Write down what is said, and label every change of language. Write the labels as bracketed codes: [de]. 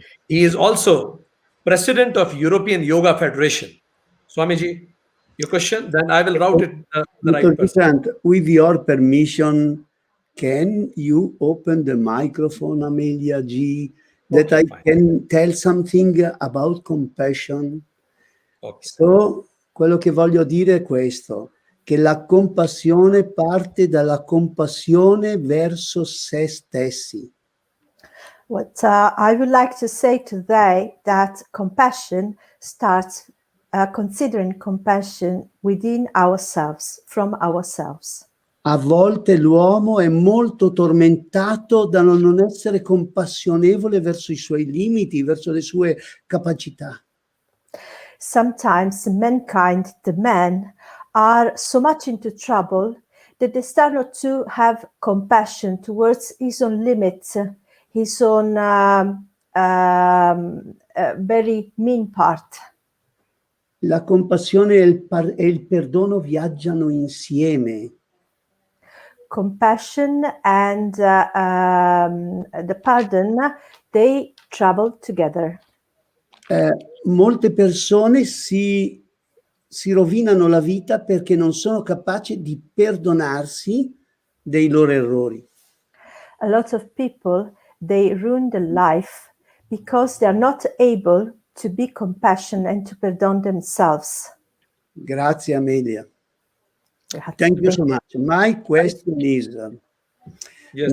[en] He is also president of European Yoga Federation. Swamiji, your question, then I will route it to the right person. With your permission, can you open the microphone, Amelia G, that Okay, I fine. can tell something about compassion? Okay. [it] So, quello che voglio dire è questo, che la compassione parte dalla compassione verso se stessi. [en] What I would like to say today, that compassion starts considering compassion within ourselves, from ourselves. [it] A volte l'uomo è molto tormentato da non essere compassionevole verso i suoi limiti, verso le sue capacità. [en] Sometimes mankind, the men, are so much into trouble that they start not to have compassion towards his own limits, his own very mean part. [it] La compassione e il perdono viaggiano insieme. [en] Compassion and the pardon, they travel together. [it] Molte persone si rovinano la vita perché non sono capaci di perdonarsi dei loro errori. [en] A lot of people, they ruin their life because they are not able to be compassionate and to pardon themselves. [it] Grazie, [en] Amelia. Thank you so much. My question is, Yes.